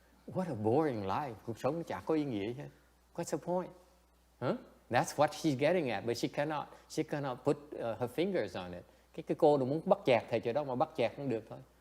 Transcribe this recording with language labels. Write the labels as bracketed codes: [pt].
[en] What a boring life, [vi] cuộc sống chả có ý nghĩa hết. [en] What's the point? That's what she's getting at, but she cannot put her fingers on it. [vi] Cái cô đừng muốn bắt chẹt thầy chỗ đó mà bắt chẹt không được thôi.